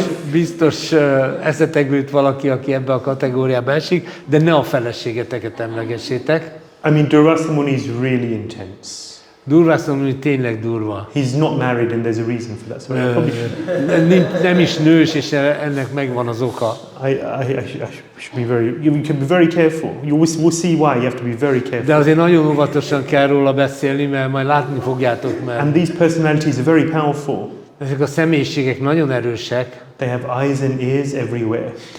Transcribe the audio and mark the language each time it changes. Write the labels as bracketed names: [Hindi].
[Hungarian] Biztos eszetekbe jut valaki, aki ebbe a kategóriába esik, de ne a feleségeteket emlegessétek. [English] I mean, Durvasa Muni is really intense. [Hungarian] Durvasa Muni tényleg durva. [English] He's not married and there's a reason for that. So I probably [Hungarian] nem is nős, és ennek megvan az oka. [English] I should be very. You can be very careful. We'll see why. You have to be very careful. [Hungarian] De azért nagyon óvatosan kell róla beszélni, mert majd látni fogjátok, mert [English] And these personalities are very powerful. [Hungarian] ezek a személyiségek nagyon erősek. [English] They have eyes and ears everywhere.